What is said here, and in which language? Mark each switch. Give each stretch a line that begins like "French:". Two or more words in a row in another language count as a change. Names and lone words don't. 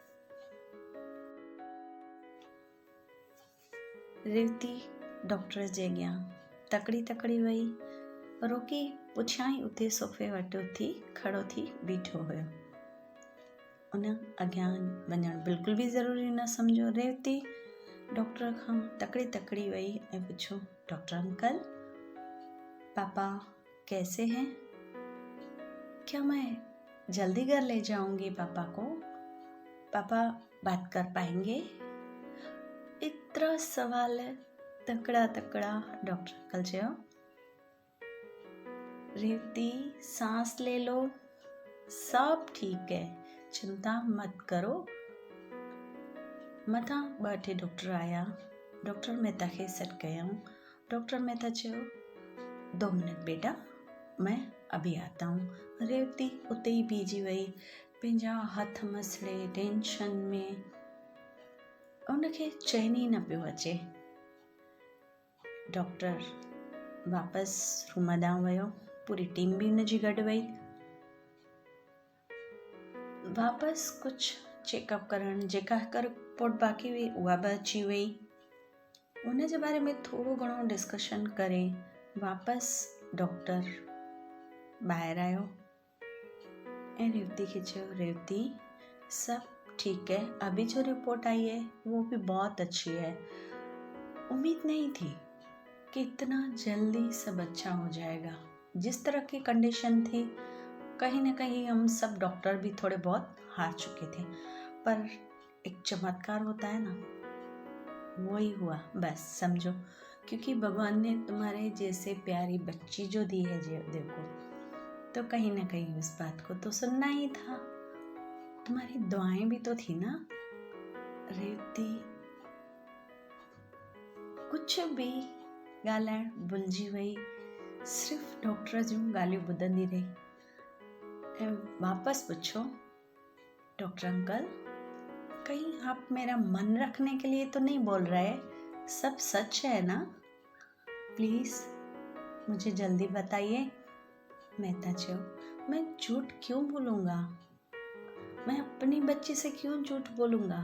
Sindhi: रेवती डॉक्टर जे अॻियां तकड़ी वई। रोकी पुठियां ई उते सोफ़े वटि उथी खड़ो थी बीठो हुयो। उन अॻियां वञणु बिल्कुलु बि ज़रूरी न सम्झो। रेवती डॉक्टर खां तकड़ी वई ऐं पुछो,
Hindi: डॉक्टर अंकल, पापा कैसे हैं? क्या मैं जल्दी घर ले जाऊंगी पापा को? पापा बात कर पाएंगे?
Sindhi: एतिरा सवाल तकड़ा डॉक्टर अंकल चयो।
Hindi: रेवती सांस ले लो, सब ठीक है, चिंता मत करो।
Sindhi: मथां 2-3 डॉक्टर आया। डॉक्टर मेहता खे सॾु कयऊं। डॉक्टर मेहता चयो,
Hindi: 2 मिनट बेटा, मैं अभी आता हूँ।
Sindhi: रेवती उते ई बीजी वई, पंहिंजा हथ मसड़े टेंशन में। उनखे चैन ई न पियो अचे। डॉक्टर वापसि रूम ॾांहुं वियो, पूरी टीम बि हुनजी गॾु वई। वापसि कुझु चेकअप करणु, जेका हिकु रिपोर्ट बाक़ी हुई उहा बि अची वई। उन जे बारे में थोरो घणो डिस्कशन करे वापसि डॉक्टर ॿाहिरि आयो ऐं रेवती खे चयो,
Hindi: रेवती सब ठीक है, अभी जो रिपोर्ट आई है वो भी बहुत अच्छी है। उम्मीद नहीं थी कि इतना जल्दी सब अच्छा हो जाएगा। जिस तरह की कंडीशन थी, कहीं ना कहीं हम सब डॉक्टर भी थोड़े बहुत हार चुके थे, पर एक चमत्कार होता है ना, वो ही हुआ बस समझो। क्योंकि भगवान ने तुम्हारे जैसे प्यारी बच्ची जो दी है देव को, तो कहीं ना कहीं उस बात को तो सुनना ही था। तुम्हारी दुआएं भी तो थी ना।
Sindhi: रेवती कुछ भी ॻाल्हाइण भुलिजी वई, सिर्फ़ डॉक्टर जूं ॻाल्हियूं ॿुधंदी रही ऐं वापसि पुछो,
Hindi: डॉक्टर अंकल, कहीं आप मेरा मन रखने के लिए तो नहीं बोल रहे? सब सच है ना? प्लीज़ मुझे जल्दी बताइए। मेहता चयो, मैं झूठ क्यों बोलूँगा? मैं अपनी बच्ची से क्यों झूठ बोलूँगा?